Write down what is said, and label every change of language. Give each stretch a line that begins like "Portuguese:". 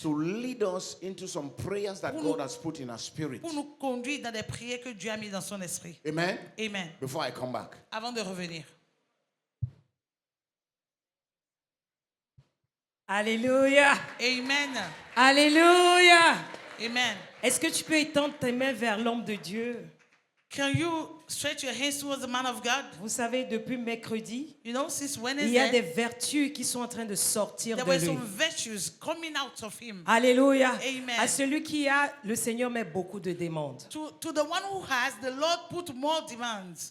English: to lead us into some prayers that
French: Pour
English: God
French: nous-
English: has put in our spirit.
French: pour nous conduire dans des prières que Dieu a mis dans son esprit.
English: Amen.
French: Amen.
English: Before I come back.
French: Avant de revenir. Alléluia. Amen. Alléluia. Amen. Est-ce que tu peux étendre tes mains vers l'homme de Dieu?
English: Can you stretch your hands towards the man of God?
French: Vous savez, depuis mercredi,
English: You know, since
French: il y a des
English: Wednesday,
French: vertus qui sont en train de sortir
English: there
French: de
English: were
French: lui.
English: some virtues coming out of him.
French: Alléluia. Amen. À celui qui a, le Seigneur met beaucoup de demandes.
English: To the one who has, the Lord put more demands.